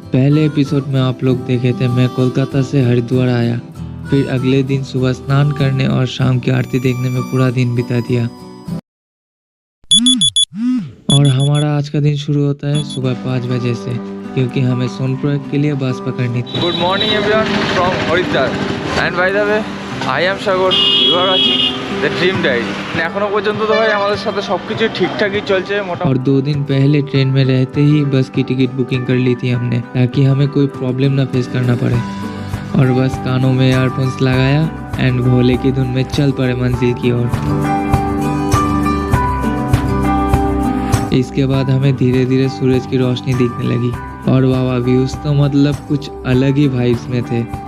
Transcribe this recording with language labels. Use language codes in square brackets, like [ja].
[hi] पहले एपिसोड में आप लोग देखे थे मैं कोलकाता से हरिद्वार आया, फिर अगले दिन सुबह स्नान करने और शाम की आरती देखने में पूरा दिन बिता दिया। और हमारा आज का दिन शुरू होता है सुबह 5 बजे से, क्योंकि हमें सोनपुर के लिए बस पकड़नी थी। [en] Good morning everyone from Haridwar and by the way I am Sagar, you are watching the Dream Diary। [bn] এখনো পর্যন্ত তো ভাই আমাদের সাথে সবকিছু ঠিকঠাকই চলছে মোটামুটি। [hi] और 2 दिन पहले ट्रेन में रहते ही बस की टिकट बुकिंग कर ली थी हमने, ताकि हमें कोई प्रॉब्लम ना फेस करना पड़े। और बस कानों में ईयरफोन्स लगाया एंड भोले की धुन में चल पड़े मंजिल की ओर। इसके बाद हमें धीरे धीरे सूरज की रोशनी दिखने लगी और वाह व्यूज तो मतलब कुछ अलग ही वाइब्स में थे।